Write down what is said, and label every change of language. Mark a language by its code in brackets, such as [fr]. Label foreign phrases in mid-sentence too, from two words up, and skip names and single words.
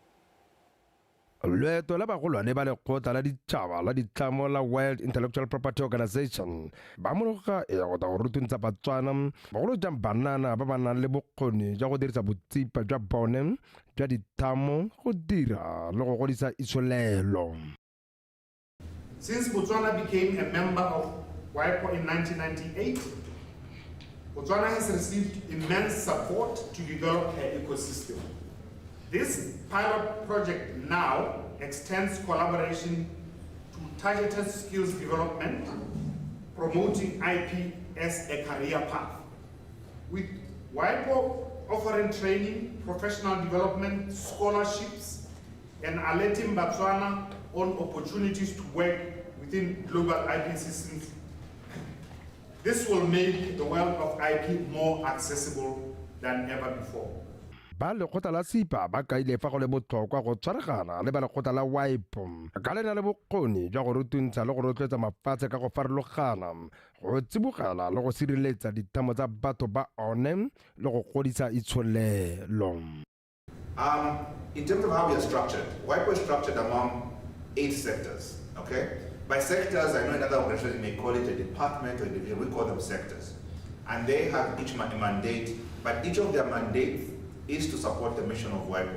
[tn] Leeto la bagolwane ba lekgotla la ditšhaba la ditlamo la World Intellectual Property Organization ba mologa e go ta go rutuntsa Botswana bogolo jang banana ba ba nang le bokgoni jwa go dirisa botsipa jwa bone jwa ditamo go dira le go godisa isolelo. [en] Since Botswana became a member of WIPO in 1998, Botswana has received immense support to develop her ecosystem. This pilot project now extends collaboration to targeted skills development, promoting IP as a career path. With WIPO offering training, professional development, scholarships, and alerting Botswana on opportunities to work within global IP systems, this will make the world of IP more accessible than ever before. [tn] Ba lekgotla la SEPA ba kaile fa go le botlhokwa go tshwaragana le ba lekgotla la WIPO ka le na le bokgoni jwa go rutuntsha le go rotloetsa mafatshe ka go farologana go tsibogela le go sireletsa ditamo tsa batho ba one le go godisa itsholelo. [en] In terms of how we are structured, WIPO is structured among 8 sectors, okay? By sectors, I know in other organizations you may call it a department or a division, we call them sectors. And they have each a mandate, but each of their mandates is to support the mission of WIPO.